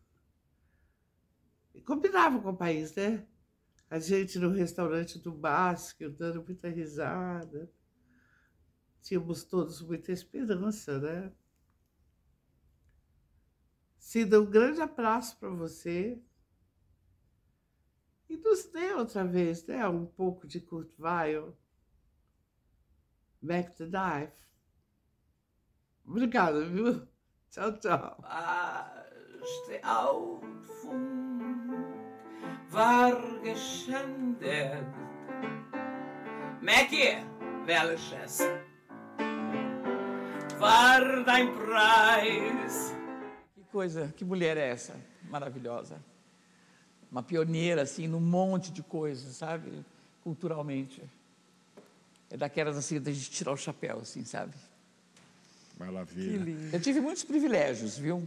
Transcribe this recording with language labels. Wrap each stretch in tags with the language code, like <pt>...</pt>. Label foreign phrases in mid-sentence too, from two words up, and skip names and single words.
<pt>E combinava com o país, né? A gente no restaurante do Basque, dando muita risada. Tínhamos todos muita esperança, né? Cida, um grande abraço para você. E nos dê outra vez, né? Um pouco de Kurt Weill. Back to Life. Obrigada, viu? Tchau, tchau.</pt> <de>Ste auf und war geschändet. Mackie, welches war dein Preis?</de> <pt>Que coisa, que mulher é essa? Maravilhosa. Uma pioneira, assim, num monte de coisas, sabe? Culturalmente. É daquelas, assim, da gente tirar o chapéu, assim, sabe? Maravilha. Que lindo. Eu tive muitos privilégios, viu?</pt>